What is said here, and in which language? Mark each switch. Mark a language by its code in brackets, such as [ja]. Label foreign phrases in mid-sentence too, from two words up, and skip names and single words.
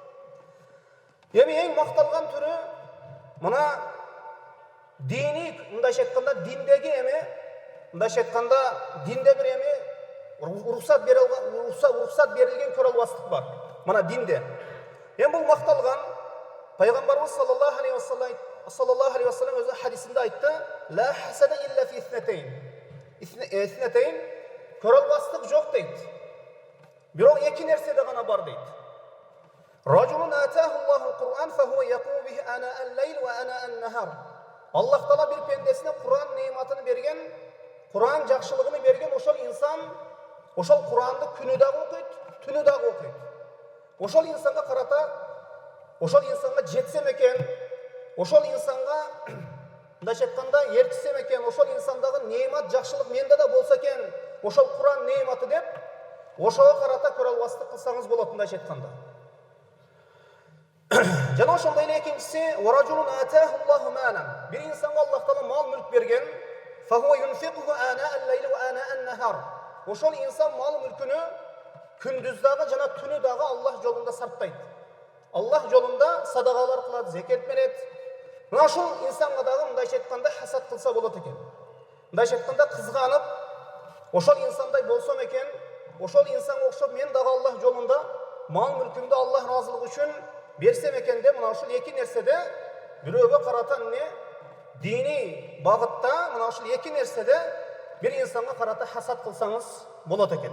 [ky] Эми эң макталган түрү мына диний, мындайча айтканда диндеги эми, мындайча айтканда динде бир эми уруксат берилген көралбастык бар. Мына динде. Эми бул макталган пайгамбарыбыз [ar] صلى الله عليه وسلم [ky] өзү хадисинде айтты: [ar] "لا حسد إلا في اثنتين" [ky] көралбастык жок дейт. Бирок эки нерседе гана бар дейт. [ar] رجل آتاه الله القرآن فهو يقوم به آناء الليل وآناء النهار. [ky] Аллах Таала бир пендесине Кур'ан нематын берген, Кур'ан жакшылыгын берген ошол инсан, ошол Кур'анды күнү дагы окуйт, түнү дагы окуйт. Ошол инсанга карата, ошол инсанга жетсем экен, ошол инсанга мындайча айтканда ертисем экен, ошол инсандагы немат жакшылык менде да болсо экен, ошол Кур'ан нематы деп, ошого карата көралбастык кылсаңыз болот, мындайча айтканда. Жана ошондой эле экинчиси, [ar] "ورجل آتاه الله مالا", [ky] бир инсанга Аллах Таала мал мүлк берген, [ar] "فهو ينفقه آناء الليل وآناء النهار". [ky] Ошол инсан мал мүлкүнү күндүз дагы жана түнү дагы Аллах жолунда сарптайт. Аллах жолунда садагалар кылат, зекет берет. Мына ошол инсанга дагы мындайча айтканда хасад кылса болот экен. Мындайча айтканда кызганып, ошол инсандай болсом экен, ошол инсанга окшоп мен дагы Аллах жолунда мал мүлкүмдү Аллах разылыгы үчүн берсем экен деп, мына ошол эки нерседе бирөөгө карата эмне диний багытта, мына ошол эки нерседе бир инсанга карата хасад кылсаңыз болот экен.